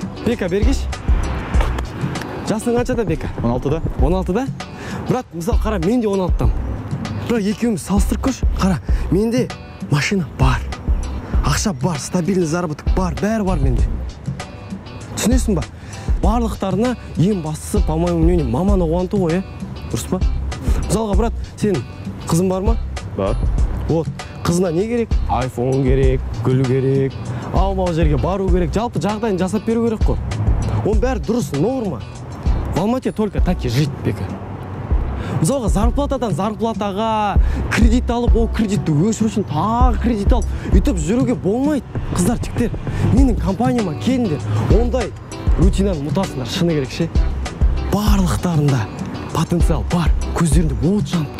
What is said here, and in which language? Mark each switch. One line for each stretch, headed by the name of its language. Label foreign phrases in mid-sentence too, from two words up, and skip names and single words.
Kazakh: Бека, бергеш. Жасың қаншада, Бека? 16-да. 16-да? Брат, мысалы, қара, мен де 16-дам. Бірақ екеуміз салыстырып көрші. Қара, менде машина бар. Ақша бар,
Russian: стабильный заработок
Kazakh: бар, бәрі бар менде. Түсінесің ба? Барлықтарына ең бастысы,
Russian: по-моему, мнение,
Kazakh: маманы қуанту ғой, дұрыс па? Мысалға, брат, сен қызың бар ма? Бар. Вот, қызына не керек? Айфон керек, гүл керек, аумау жерге бару керек, жалпы жағдайын жасап беру керек қой. Оның бәрі дұрыс, норма.
Russian: В Алмате только так и жить, Бека.
Kazakh: Мысалға, зарплатадан зарплатаға кредит алып, ол кредитті өшіру үшін тағы кредит алып, үйтіп жүруге болмайды. Қыздар, жіктер, менің компанияма келіңдер, ондай рутинаны мұтасыңдар, шыны керек ше. Барлықтарында потенциал бар, көздерінде от жанып тұр.